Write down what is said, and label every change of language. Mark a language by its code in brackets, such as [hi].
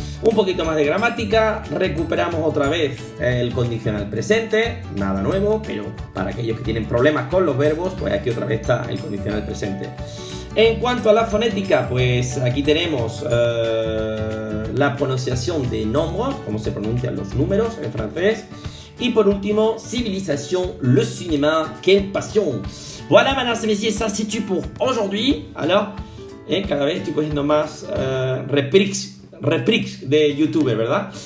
[es] Un poquito más de gramática, recuperamos otra vez el condicional presente, nada nuevo, pero para aquellos que tienen problemas con los verbos, pues aquí otra vez está el condicional presente. En cuanto a la fonética, pues aquí tenemos la pronunciación de nombres, cómo se pronuncian los números en francés. Y por último, [fr] civilisation, le cinéma, quelle passion. Voilà, mesdames et messieurs, ça c'est tout pour aujourd'hui. [es] Alors, cada vez estoy cogiendo más reprix de youtuber, ¿verdad?